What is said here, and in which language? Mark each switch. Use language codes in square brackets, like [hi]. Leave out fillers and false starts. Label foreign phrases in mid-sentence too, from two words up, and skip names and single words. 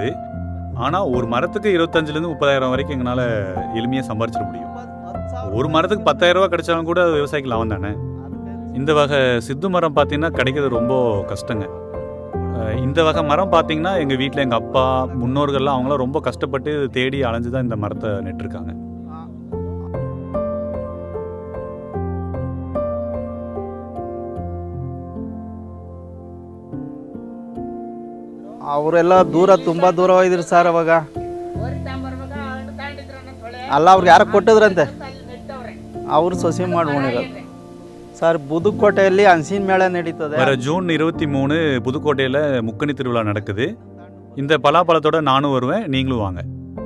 [ta] ஆனால் ஒரு மரத்துக்கு 25லேருந்து 30,000 வரைக்கும் எங்களால் எளிமையாக சம்பாதிச்சிட முடியும். ஒரு மரத்துக்கு 10,000 ரூபா கிடைச்சாலும் கூட விவசாயிக்கு லாபம் தானே. இந்த வகை சித்து மரம் பார்த்தீங்கன்னா கிடைக்கிறது ரொம்ப கஷ்டங்க. இந்த வகை மரம் பார்த்தீங்கன்னா எங்கள் வீட்டில் எங்கள் அப்பா முன்னோர்கள்லாம் அவங்களாம் ரொம்ப கஷ்டப்பட்டு தேடி அலைஞ்சு தான் இந்த மரத்தை நட்டுருக்காங்க. [kn] ಅವರೆಲ್ಲ ತುಂಬ ದೂರ ಹೋಗಿದ್ರು ಸರ್. ಅವಾಗ ಅಲ್ಲ, ಅವ್ರಿಗೆ ಯಾರು ಕೊಟ್ಟಿದ್ರಂತೆ, ಅವರು ಸೊಸೆ ಮಾಡ್ಕೊಂಡಿರೋದು சார். [ta] புதுக்கோட்டையிலே அன்சின் மேளா நடித்தது. வர ஜூன் 23 புதுக்கோட்டையில் முக்கணி திருவிழா நடக்குது. இந்த பலாப்பழத்தோட நானும் வருவேன், நீங்களும் வாங்க.